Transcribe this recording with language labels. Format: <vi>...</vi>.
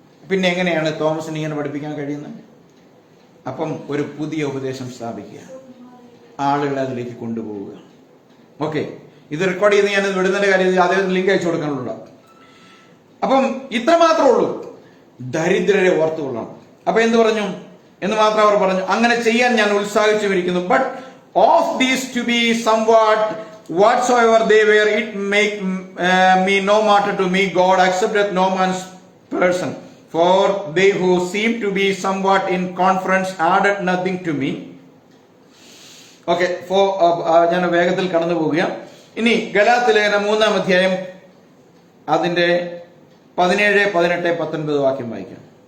<ml>പിന്നെ എങ്ങനെയാണ് തോമസിന് ഇങ്ങനെ പഠിപ്പിക്കാൻ കഴിയുന്നത്? അപ്പം ഒരു പുതിയ ഉപദേശം സ്ഥാപിക്കുക, ആളുകളെ അതിലേക്ക് കൊണ്ടുപോവുക. ഓക്കെ, ഇത് റെക്കോർഡ് ചെയ്ത് ഞാൻ വിടുന്നതിന്റെ കാര്യം അദ്ദേഹത്തിന് ലിങ്ക് അയച്ചു കൊടുക്കാനുള്ള. അപ്പം ഇത്ര മാത്രമേ ഉള്ളൂ, ദരിദ്രരെ ഓർത്തുകൊള്ളണം. അപ്പൊ എന്ത് പറഞ്ഞു എന്ന് മാത്രം അവർ പറഞ്ഞു, അങ്ങനെ ചെയ്യാൻ ഞാൻ ഉത്സാഹിച്ചുമിരിക്കുന്നു.</ml> <en>But of these to be somewhat whatsoever they were, it make me no matter to me. God accepteth no man's person, for they who seem to be somewhat in conference added nothing to me. Okay,</en> <ml>ഞാൻ വേഗത്തിൽ കടന്നു പോവുക. ഇനി ഗലാത്യലേഖനം 3-ാം അധ്യായം അതിന്റെ 17, 18, 19 വാക്യം വായിക്കാം.</ml>